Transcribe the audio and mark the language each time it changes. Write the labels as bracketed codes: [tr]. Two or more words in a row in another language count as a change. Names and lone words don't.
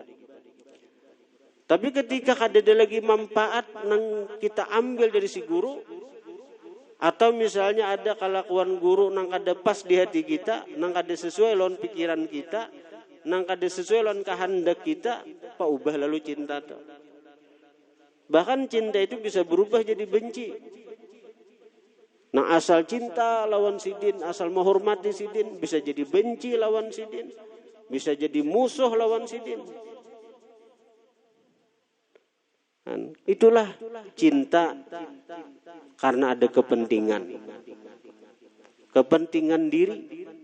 [id] Tapi ketika ada lagi manfaat yang kita ambil dari si guru, atau misalnya ada kelakuan guru yang ada pas di hati kita, yang ada sesuai lawan pikiran kita, yang ada sesuai lawan kehendak kita, [bjn] apa ubah lalu cinta tuh. [id] Bahkan cinta itu bisa berubah jadi benci. Nah, asal cinta [bjn] lawan sidin, [id] asal menghormati sidin, bisa jadi benci [bjn] lawan sidin, [id] bisa jadi musuh [bjn] lawan sidin. [id] Itulah cinta karena ada kepentingan diri.